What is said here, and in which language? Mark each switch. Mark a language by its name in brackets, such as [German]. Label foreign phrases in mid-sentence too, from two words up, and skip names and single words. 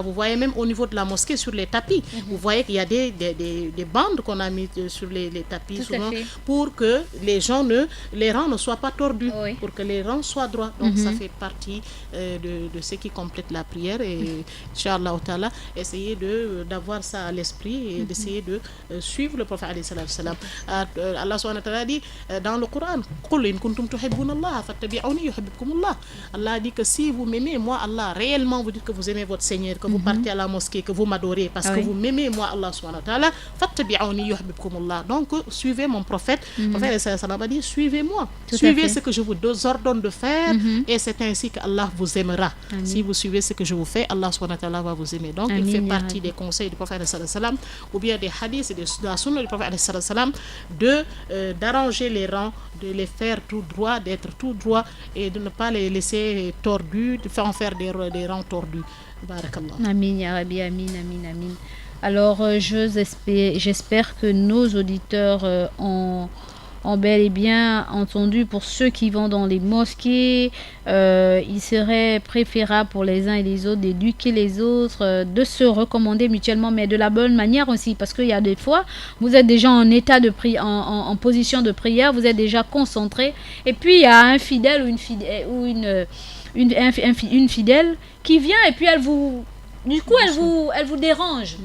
[French] Vous voyez même au niveau de la mosquée sur les tapis, vous voyez qu'il y a des bandes qu'on a mis sur les tapis souvent pour que les rangs ne soient pas tordus, pour que les rangs soient droits. Donc ça fait partie de ce qui complète la prière et [Arabic] إن شاء الله تعالى, [French] essayer d'avoir ça à l'esprit et d'essayer de suivre le prophète [Arabic] عليه السلام. الله سبحانه وتعالى [French] dit dans le Coran, [Arabic] قل إن كنتم تحبون الله فاتبعوني يحببكم الله. [French] Allah dit que si vous m'aimez, moi Allah, réellement vous dites que vous aimez votre Seigneur, que vous partez à la mosquée, que vous m'adorez parce que vous m'aimez, moi [Arabic] الله سبحانه وتعالى, فاتبعوني يحببكم الله. [French] Donc suivez mon prophète. Le prophète [Arabic] عليه السلام [French] a dit suivez-moi, suivez ce que je vous ordonne de faire. Et c'est ainsi que Allah vous aimera. Si vous suivez ce que je vous fais, [Arabic] الله سبحانه وتعالى [French] va vous aimer. Donc il fait partie des conseils du prophète sallam ou bien des hadiths et de la sunna du prophète sallam d'arranger les rangs, de les faire tout droit, d'être tout droit et de ne pas les laisser tordus, de faire des rangs tordus. Barakallah. [Arabic] آمين يا ربي, آمين، آمين، آمين. [French] Alors j'espère que nos auditeurs ont bel et bien entendu. Pour ceux qui vont dans les mosquées, il serait préférable pour les uns et les autres d'éduquer les autres, de se recommander mutuellement, mais de la bonne manière aussi, parce qu'il y a des fois, vous êtes déjà en état de prière, en position de prière, vous êtes déjà concentré, et puis il y a un fidèle ou une fidèle qui vient et puis elle vous dérange.